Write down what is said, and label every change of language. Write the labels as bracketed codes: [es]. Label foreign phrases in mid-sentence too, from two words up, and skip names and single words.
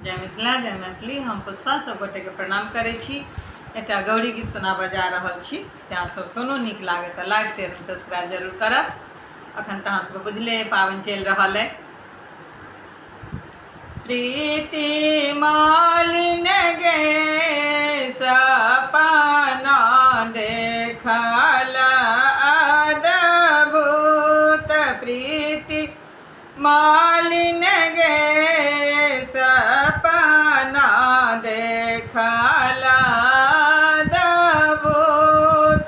[mai] जय मिथिला जय मैथिली। हम पुष्पा सब गोटे के प्रणाम करे छी। एकटा गौरी गीत सुनाबऽ जा रहल छी। से अहाँ सब सुनू, नीक लागे तो [en] like share subscribe [mai] जरूर करब। अखन तऽ अहाँ सबके बुझले पाबनि चलि रहल है। प्रीति मालिन गे सपना देखल अद्भुत, प्रीति मालिन गे सपना देखल अद्भुत।